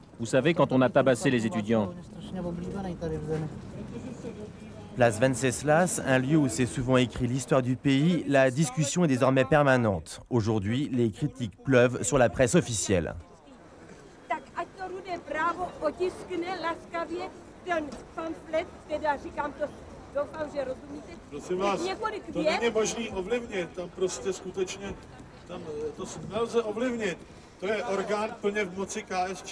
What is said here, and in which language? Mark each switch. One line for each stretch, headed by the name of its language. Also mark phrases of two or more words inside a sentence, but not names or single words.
French: Vous savez, quand on a tabassé les étudiants. Place Venceslas, un lieu où s'est souvent écrit l'histoire du pays, la discussion est désormais permanente. Aujourd'hui, les critiques pleuvent sur la presse officielle.
Czech: Prosím vás, to není možný ovlivnit, tam prostě skutečně, tam to nelze ovlivnit. To je orgán plně v moci KSČ.